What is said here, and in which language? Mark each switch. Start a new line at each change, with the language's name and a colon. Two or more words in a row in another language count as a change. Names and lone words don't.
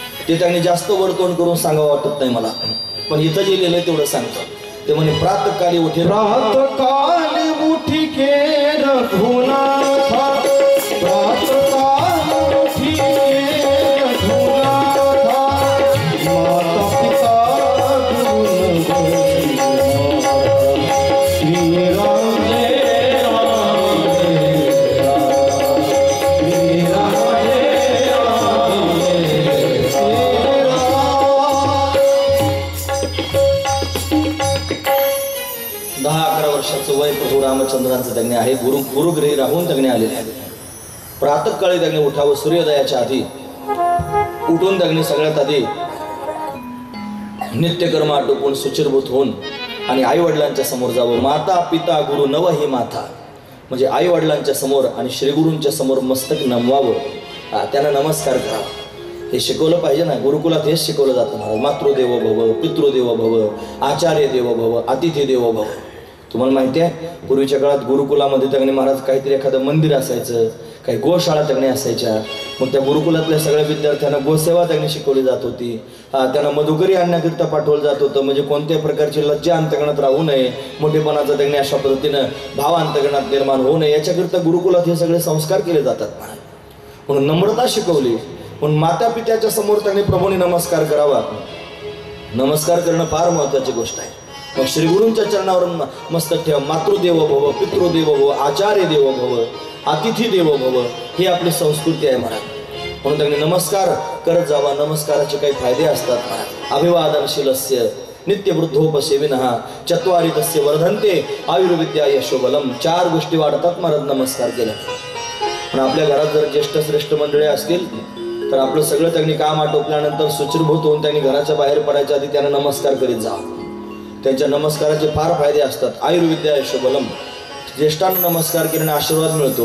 Marathi: ते त्यांनी जास्त वर्तवण करून सांगावं वाटत नाही मला, पण इथं जे लिहिलंय तेवढं सांगतो. ते म्हणे प्रातःकाली उठे
Awadhi: प्रातःकाली उठी के रघुनाथा, प्रातःकाली उठी के रघुनाथा, माता पिता गुण श्री राम जय राम श्री राम जय राम श्री राम.
Marathi: 10-11 वर्षाचं वय प्रभू रामचंद्रांचं त्यांनी आहे. गुरुगृही राहून त्यांनी आलेले आहेत. प्रातःकाळी त्यांनी उठावं, सूर्योदयाच्या आधी उठून त्यांनी सगळ्यात आधी नित्यकर्म आटोपून सुचिरभूत होऊन आणि आई वडिलांच्या समोर जावं.
Awadhi: माता पिता गुरु नव ही माथा,
Marathi: म्हणजे आई वडिलांच्या समोर आणि श्रीगुरूंच्या समोर मस्तक नमवावं, त्यांना नमस्कार करावा. हे शिकवलं पाहिजे ना, गुरुकुलात हेच शिकवलं जातं महाराज.
Sanskrit: मातृदेवो भव, पितृदेवो भव, आचार्य देवो भव, अतिथी देवो भव.
Marathi: तुम्हाला माहिती आहे पूर्वीच्या काळात गुरुकुलामध्ये त्यांनी महाराज काहीतरी एखादं मंदिर असायचं, काही गोशाळा त्यांनी असायच्या. मग त्या गुरुकुलातल्या सगळ्या विद्यार्थ्यांना गोसेवा त्यांनी शिकवली जात होती. त्यांना मधुकरी आणण्याकरिता पाठवलं जात होतं, म्हणजे कोणत्याही प्रकारची लज्जा अंतकरणात राहू नये, मोठेपणाचा त्यांनी अशा पद्धतीनं भाव अंतकरणात निर्माण होऊ नये याच्याकरिता गुरुकुलात हे सगळे संस्कार केले जातात महाराज. म्हणून नम्रता शिकवली. म्हणून माता पित्याच्या समोर त्यांनी प्रभूंनी नमस्कार करावा. नमस्कार करणं फार महत्त्वाची गोष्ट आहे. मग श्रीगुरूंच्या चरणावर मस्तक ठेवा.
Sanskrit: मातृदेवो भव, पितृदेवो भव, आचार्य देवो भव, अतिथी देवो भव,
Marathi: ही आपली संस्कृती आहे महाराज. म्हणून त्यांनी नमस्कार करत जावा. नमस्काराचे काही फायदे असतात महाराज.
Sanskrit: अभिवादनशीलस्य नित्यवृद्धोपसेविनः चत्वारि तस्य वर्धन्ते आयुर्विद्या यशोबलम.
Marathi: 4 गोष्टी वाढतात महाराज नमस्कार केल्याने. पण आपल्या घरात जर ज्येष्ठ श्रेष्ठ मंडळी असतील तर आपलं सगळं त्यांनी काम आटोपल्यानंतर सुचिरभूत होऊन त्यांनी घराच्या बाहेर पडायच्या आधी त्यांना नमस्कार करीत जावं. त्यांच्या नमस्काराचे फार फायदे असतात.
Sanskrit: आयुर्विद्या यशोबलम,
Marathi: ज्येष्ठांना नमस्कार केल्याने आशीर्वाद मिळतो.